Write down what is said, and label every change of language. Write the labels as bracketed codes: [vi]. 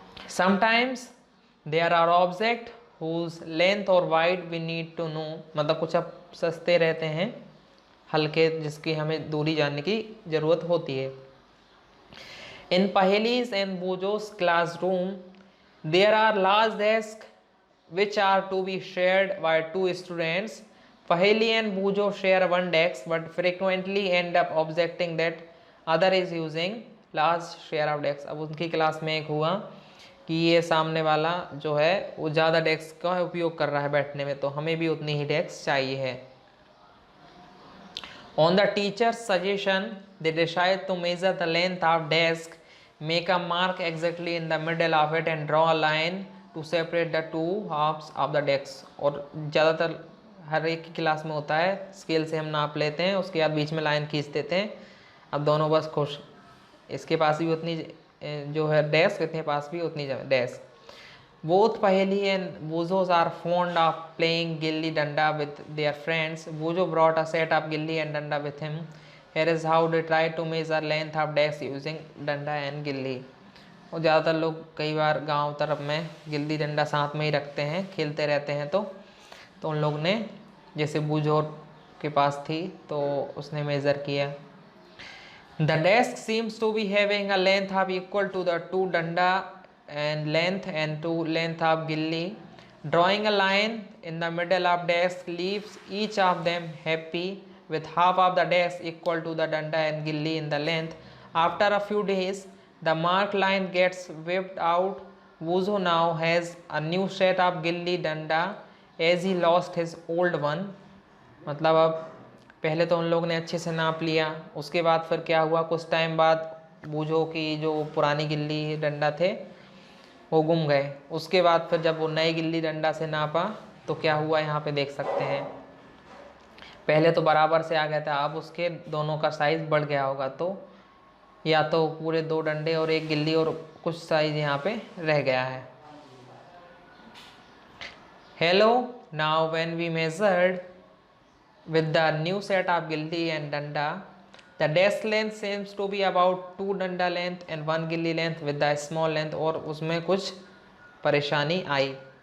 [en] sometimes there are object whose length और wide we need to know, [hi] मतलब कुछ अब सस्ते रहते हैं हल्के जिसकी हमें दूरी जानने की ज़रूरत होती है। [en] In Paheli's and Bujo's classroom there are large desk which are to be shared by two students. Paheli and Bujo share one desk but frequently end up objecting that other is using large share of desks। [hi] अब उनकी class में एक हुआ कि ये सामने वाला जो है वो ज़्यादा डेस्क का उपयोग कर रहा है बैठने में, तो हमें भी उतनी ही डेस्क चाहिए है। [en] On the teacher's suggestion they decide to measure the length of desk, make a mark exactly in the middle of it and draw a line to separate the two halves of the desk। [hi] और ज़्यादातर हर एक की class में होता है, scale से हम नाप लेते हैं, उसके बाद बीच में लाइन खींच देते हैं। अब दोनों बस खुश, इसके पास भी उतनी जो है डेस्क, इतने पास भी उतनी डेस्क। [en] Both Paheli and Bujos are fond of playing gilli danda with their friends. Bujo brought a set of gilli and danda with him. Here is how they try to measure length of desk using danda and gilli. [hi] और ज़्यादातर लोग कई बार गांव तरफ में गिल्ली डंडा साथ में ही रखते हैं, खेलते रहते हैं, तो उन लोग ने जैसे बूझो के पास थी तो उसने मेज़र किया। [en] The desk seems to be having a length of equal to the two danda and length of gilli. Drawing a line in the middle of desk leaves each of them happy with half of the desk equal to the danda and gilli in the length. After a few days, the marked line gets whipped out. Wuzo now has a new set of gilli danda as he lost his old one। [hi] मतलब अब पहले तो उन लोग ने अच्छे से नाप लिया, उसके बाद फिर क्या हुआ, कुछ टाइम बाद बूझो की जो पुरानी गिल्ली डंडा थे वो गुम गए। उसके बाद फिर जब वो नई गिल्ली डंडा से नापा तो क्या हुआ यहाँ पे देख सकते हैं, पहले तो बराबर से आ गया था, अब उसके दोनों का साइज़ बढ़ गया होगा, तो या तो पूरे दो डंडे और एक गिल्ली और कुछ साइज़ यहाँ पे रह गया है। [en] Hello, now when we measured with the new set of gilli and danda, the dash length seems to be about 2 danda length and 1 gilli length with the small length, [hi] और उसमें कुछ परेशानी आई।